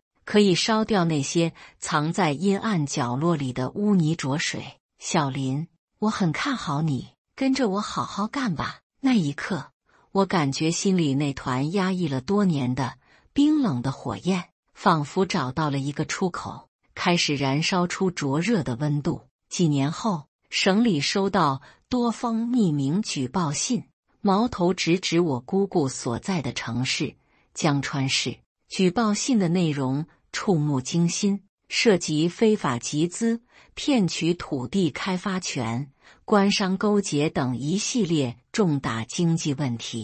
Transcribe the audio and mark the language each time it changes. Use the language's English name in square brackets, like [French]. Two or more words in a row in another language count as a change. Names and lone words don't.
[Chinese] 可以燒掉那些藏在陰暗角落裡的污泥濁水。小林，我很看好你，跟着我好好幹吧。那一刻，我感覺心裡那團壓抑了多年的冰冷的火焰，仿佛找到了一個出口，開始燃燒出灼熱的溫度。幾年後，省裡收到多封匿名舉報信，矛頭直指我姑姑所在的城市江川市。舉報信的內容觸目驚心，涉及非法集資、騙取土地開發權、官商勾結等一系列重大經濟問題。